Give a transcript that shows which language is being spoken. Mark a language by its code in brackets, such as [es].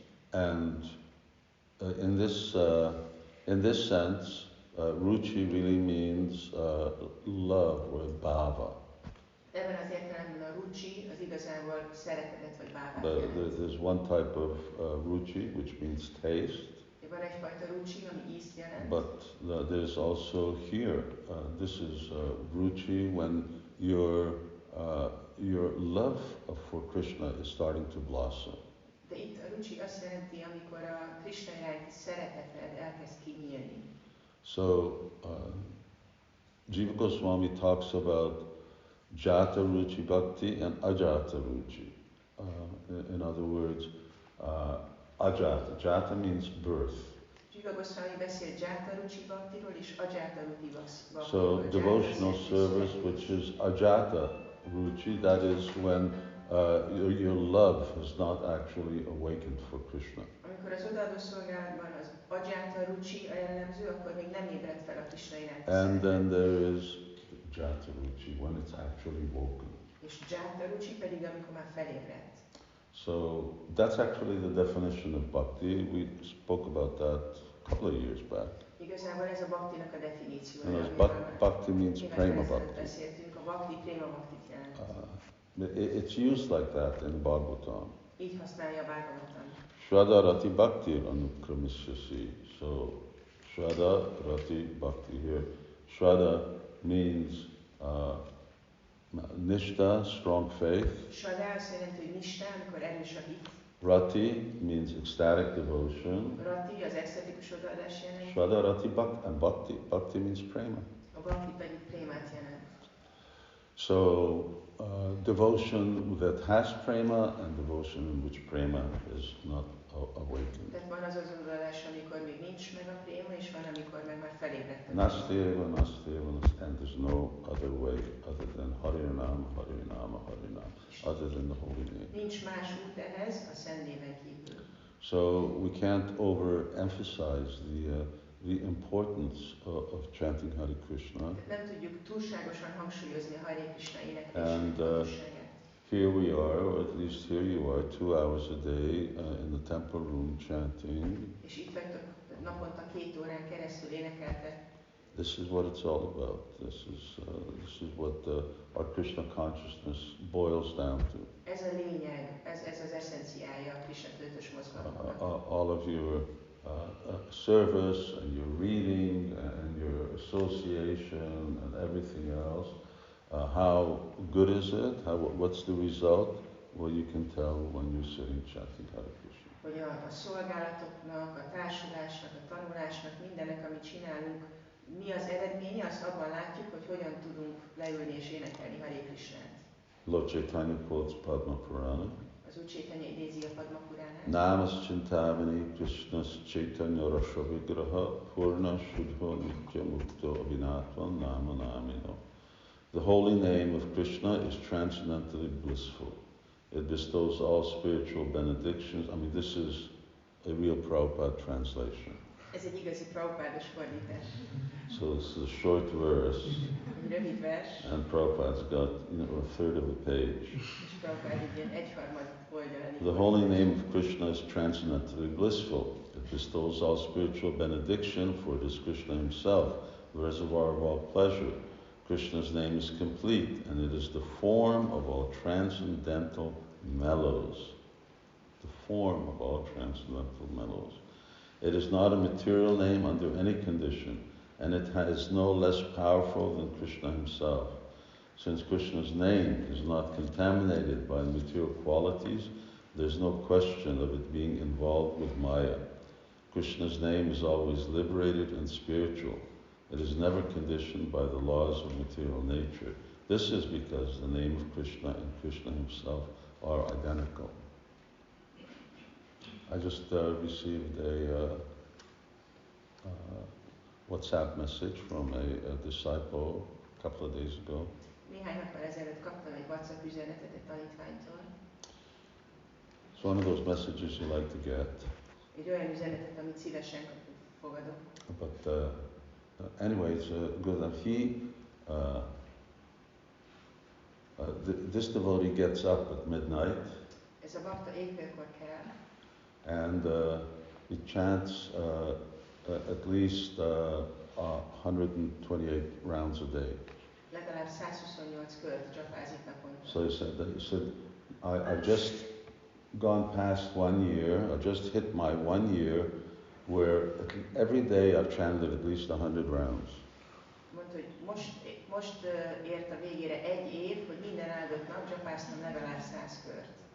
[en] And in this sense, ruchi really means love or bhava. [hu] Ebben az értelemben a ruchi az igazából szeretetet vagy bávát jelent. [en] There's one type of ruchi which means taste. [hu] Van egyfajta ruchi, ami ízt jelent. [en] But there's also here, this is ruchi when your love for Krishna is starting to blossom. [hu] De itt a ruchi azt jelenti, amikor a Krishna iránti szereteted elkezd kinyílni. [en] So Jiva Goswami talks about jata ruchi bhakti and ajata ruchi. In other words, ajata. Jata means birth. [hu] Jiva Goswami beszélt Jataruchi Bhaktiról és Ajataruchi Bhaktiról. [en] So devotional service, which is ajata ruchi, that is when your love has not actually awakened for Krishna. [hu] Amikor az odaadó szolgálatban az Ajataruchi a jellemző, akkor még nem ébredt fel a Krishna iránti [en] And [hu] szeretet. [en] then there is jataruchi, when it's actually woken. [hu] És Jataruchi pedig amikor már felébredt. [en] So that's actually the definition of bhakti. We spoke about that a couple of years back. [hu] Igazából ez a bhaktinak a definíciója. [en] And bhakti means prema bhakti. [hu] Beszéltünk, a bhakti prema bhaktit jelent. [en] It's used like that in Bhagavatam. [hu] Így használja a Bhagavatam. [sa] Shraddha Rati Bhakti Anukramishyasi. [en] So Shraddha Rati Bhakti here. Shraddha means Nishta, strong faith. [hu] Shraddha azt jelenti, hogy nishta, amikor erős a hit. [en] Rati means ecstatic devotion. [hu] Rati az extatikus odaadás jelenti. [en] Shraddha Rati Bhakti, and Bhakti means prema. [hu] A bhakti pedig prémát jelent. [en] So devotion that has prema and devotion in which prema is not awakened. [hu] Tehát van az odaadás, amikor még nincs meg a préma, és van, amikor meg már felébredt a [en] Nasteva, and there's no other way other than Harinam, Harinama, Harinam, other than the holy name. [hu] Nincs más út ehhez, a szent néven kívül. [en] So we can't overemphasize the importance of chanting Hare Krishna. [hu] Nem tudjuk túlságosan hangsúlyozni a Hare Krishna éneklés [en] And [hu] fontosságát. [en] here we are, or at least here you are, 2 hours a day in the temple room chanting. [hu] És itt vagytok naponta 2 órán keresztül énekeltek. [en] This is what it's all about. This is what our Krishna consciousness boils down to. [hu] Ez a lényeg, ez az eszenciája a Krishna tudatos mozgalomnak. [en] All of your service and your reading and your association and everything else. How good is it? What's the result? Well, you can tell when you're sitting chanting Hare Krishna. [hu] Hogy a szolgálatoknak, a társulásnak, a tanulásnak, mindennek, amit csinálunk, mi az eredménye, azt abban látjuk, hogy hogyan tudunk leülni és énekelni Hare Krishnát. [en] Lord Caitanya quotes Padma Purana. [hu] Az Úr Caitanya idézi a Padma Puránát. [sa] Namas Chintavani Krishnas Caitanya Rasha Vigraha Purna Shuddha Nitya Mukta Abhinatvam Nama Namino. [en] The holy name of Krishna is transcendently blissful. It bestows all spiritual benedictions. I mean, this is a real Prabhupada translation. [hu] Ez egy igazi Prabhupádos fordítás. [en] So this is a short verse, [hu] Egy rövid vers, [en] and Prabhupada's got a third of a page. [hu] és Prabhupád egy ilyen egyharmad oldalán. [en] The holy name of Krishna is transcendently blissful. It bestows all spiritual benediction, for it is Krishna himself, the reservoir of all pleasure. Krishna's name is complete, and it is the form of all transcendental mellows. The form of all transcendental mellows. It is not a material name under any condition, and it is no less powerful than Krishna himself. Since Krishna's name is not contaminated by material qualities, there's no question of it being involved with Maya. Krishna's name is always liberated and spiritual. It is never conditioned by the laws of material nature. This is because the name of Krishna and Krishna himself are identical. I just received a WhatsApp message from a disciple a couple of days ago. [hu] Néhány nappal ezelőtt kaptam egy WhatsApp üzenetet egy tanítványtól. [en] It's one of those messages you like to get. [hu] Egy olyan üzenetet, amit szívesen fogadok. [en] But anyways, good. And this devotee gets up at midnight. [hu] Ez a bakta éjfélkor kell. [en] And he chants at least 128 rounds a day. [hu] Legalább 128 kört csapázik naponta. [en] So he said, I've just gone past 1 year. I just hit my 1 year where every day I've chanted at least 100 rounds. [hu] Mondta, hogy most ért a végére 1 év, hogy minden áldott nap csapáztam legalább 100 kört.